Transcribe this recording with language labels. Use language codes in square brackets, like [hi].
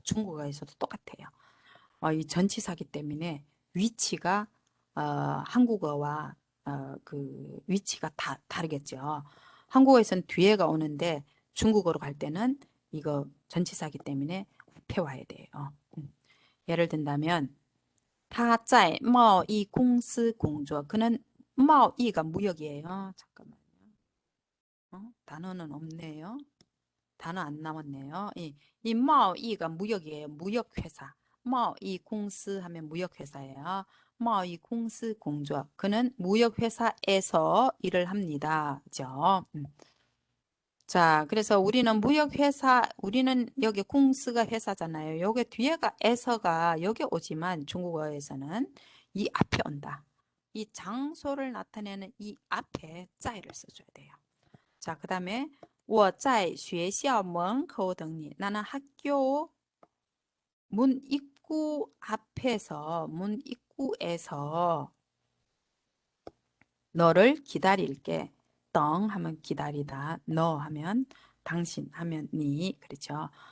[ko] 중국어에서도 똑같아요. 이 전치사기 때문에 위치가 한국어와 그 위치가 다르겠죠. 한국어에서는 뒤에가 오는데 중국어로 갈 때는 이거 전치사기 때문에 앞에 와야 돼요. 예를 든다면 [zh] 他在贸易公司工作. [ko] 그는 贸易가 무역이에요. 잠깐만요. 단어는 없네요. 단어 안 나왔네요. 이 贸易가 무역이에요. 무역회사. 贸易公司 하면 무역회사예요. [zh] 贸易公司工作. [ko] 그는 무역회사에서 일을 합니다. 그죠? 자, 그래서 우리는 무역회사, 우리는 여기 공스가 회사잖아요. 여기 뒤에가 에서가 여기 오지만 중국어에서는 이 앞에 온다. 이 장소를 나타내는 이 앞에 在를 써줘야 돼요. 자, 그 다음에 [zh] 我在学校门口等你. [ko] 나는 학교 문 입구 앞에서, 문 입구에서 너를 기다릴게. 덩 하면 기다리다. 너 하면 당신 하면 니. 그렇죠.